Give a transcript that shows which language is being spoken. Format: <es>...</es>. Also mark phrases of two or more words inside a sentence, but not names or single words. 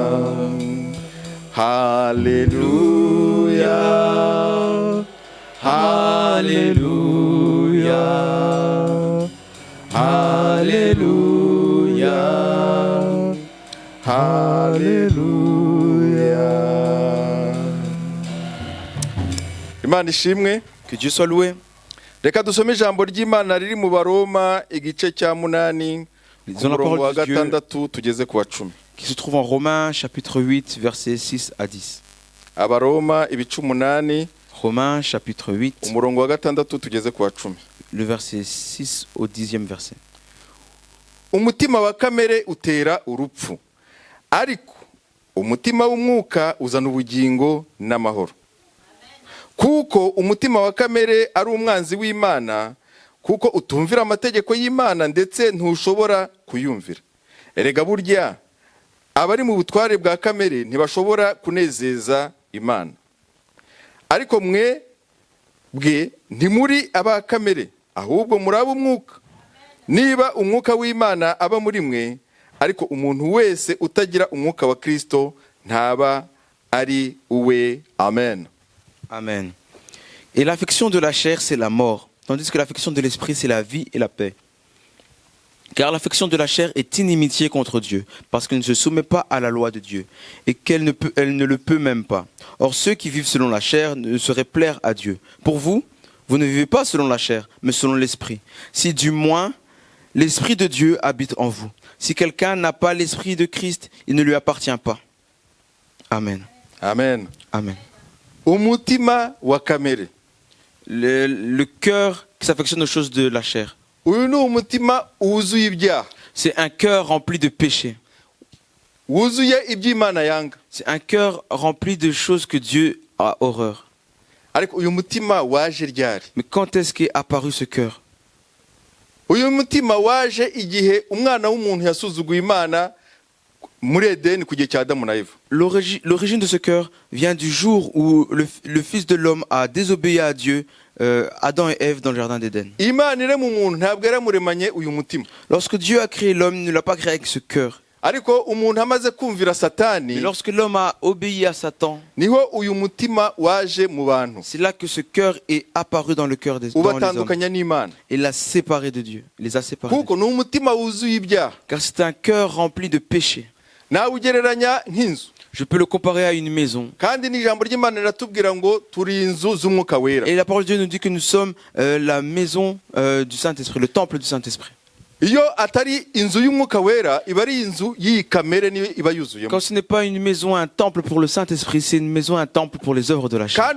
<fr>Alléluia. Alléluia. Alléluia. Alléluia.</fr> <rw>Imana ishimwe.</rw> <fr>Que Dieu soit loué.</fr> <rw>Reka dusome ijambo ry'Imana riri mu Baroma igice cya 8</rw> <fr>Lisons la parole</fr> <rw>wa</rw> <fr>de Dieu</fr> <rw>6 tugeze ku wa 10.</rw> <fr>qui se trouve en Romains chapitre 8 versets 6 à 10.</fr> <rw>Abaroma ibice 8</rw> <fr>Romains chapitre 8,</fr> <rw>umurongo wa 6 tugeze ku wa 10.</rw> <fr>le verset 6 au 10e verset.</fr> <rw>Umutima wa kamere utera urupfu, ariko umutima w'umwuka uzana ubugingo n'amahoro. Kuko umutima wa kamere ari umwanzi w'Imana, kuko utumvira amategeko y'Imana ndetse ntushobora kuyumvira. Erega burya abari mu butware bwa kamere ntibashobora kunezeza Imana. Ariko mwe bwe ntimuri aba kamere, ahubwo muri ab'umwuka. Niba umwuka w'Imana aba muri mwe, ariko umuntu wese utagira umwuka wa Kristo ntaba ari uwe. Amen. Amen.</rw> <fr>Et l'affection de la chair, c'est la mort, tandis que l'affection de l'esprit, c'est la vie et la paix. Car l'affection de la chair est inimitié contre Dieu, parce qu'elle ne se soumet pas à la loi de Dieu, et elle ne le peut même pas. Or, ceux qui vivent selon la chair ne sauraient plaire à Dieu. Pour vous, vous ne vivez pas selon la chair, mais selon l'esprit. Si du moins, l'esprit de Dieu habite en vous. Si quelqu'un n'a pas l'esprit de Christ, il ne lui appartient pas. Amen. Amen. Amen.</fr> <rw>Umutima wa kamere.</rw> <fr>Le cœur qui s'affectionne aux choses de la chair.</fr> <rw>Uyu ni umutima wuzuye ibyaha.</rw> <fr>C'est un cœur rempli de péchés.</fr> <rw>Wuzuye iby'Imana yanga.</rw> <fr>C'est un cœur rempli de choses que Dieu a horreur.</fr> <rw>Ariko uyu mutima waje ryari?</rw> <fr>Mais quand est-ce qu'est apparu ce cœur?</fr> <rw>uyu mutima waje igihe umwana w'umuntu yasuzuguye Imana muri Edeni ku gihe cya Adamu na Eva.</rw> <fr>L'origine de ce cœur vient du jour où le Fils de l'homme a désobéi à Dieu, Adam et Ève dans le jardin d'Éden.</fr> <rw>Imana irema umuntu ntabwo yaramuremanye uyu mutima.</rw> <fr>Lorsque Dieu a créé l'homme, il ne l'a pas créé avec ce cœur.</fr> <rw>Ariko umuntu amaze kumvira Satani,</rw> <fr>Mais lorsque l'homme a obéi à Satan,</fr> <rw>niho uyu mutima waje mu bantu.</rw> <fr>c'est là que ce cœur est apparu dans le cœur des hommes.</fr> <rw>Ubatandukanya n'Imana.</rw> <fr>Et l'a séparé de Dieu. Il les a séparés.</fr> <rw>Kuko ni umutima wuzuye ibyaha.</rw> <fr>Car c'est un cœur rempli de péchés.</fr> <rw>Nawe ugereranya nk'inzu.</rw> <fr>Je peux le comparer à une maison.</fr> <rw>Kandi n'ijambo ry'Imana riratubwira ngo turi inzu z'umwuka wera.</rw> <fr>Et la parole de Dieu nous dit que nous sommes la maison du Saint-Esprit, le temple du Saint-Esprit.</fr> <rw>Iyo atari inzu y'umwuka wera iba ari inzu y'iyi kamere niyo iba yuzuyemo.</rw> <fr>Quand ce n'est pas une maison, un temple pour le Saint-Esprit, c'est une maison, un temple pour les œuvres de la chair.</fr>